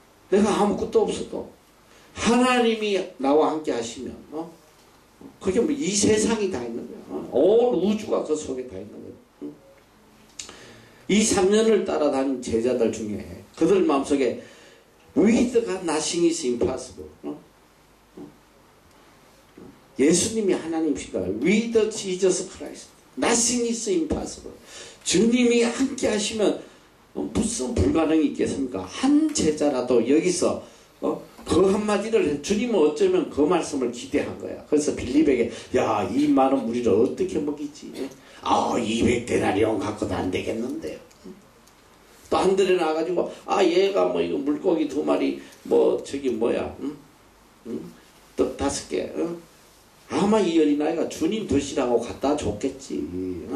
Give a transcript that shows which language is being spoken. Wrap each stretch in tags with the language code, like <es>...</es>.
<ko>내가 아무것도 없어도 하나님이 나와 함께 하시면 그게 뭐 이 세상이 다 있는 거야. 온 우주가 그 속에 다 있는 거야. 이 3년을 따라다닌 제자들 중에 그들 마음속에</ko> <en>With God nothing is impossible.</en> <ko>예수님이 하나님이시다.</ko> <en>With Jesus Christ nothing is impossible.</en> <ko>주님이 함께 하시면 무슨 불가능이 있겠습니까? 한 제자라도 여기서 그 한마디를 주님은 어쩌면 그 말씀을 기대한 거야. 그래서 빌립에게 야, 이 많은 무리를 어떻게 먹이지? 200데나리온 갖고도 안 되겠는데요. 또 한 들에 나가가지고 얘가 뭐 이거 물고기 2마리 뭐 저기 뭐야 또 5개 아마 이 어린아이가 주님 드시라고 갖다 줬겠지.</ko>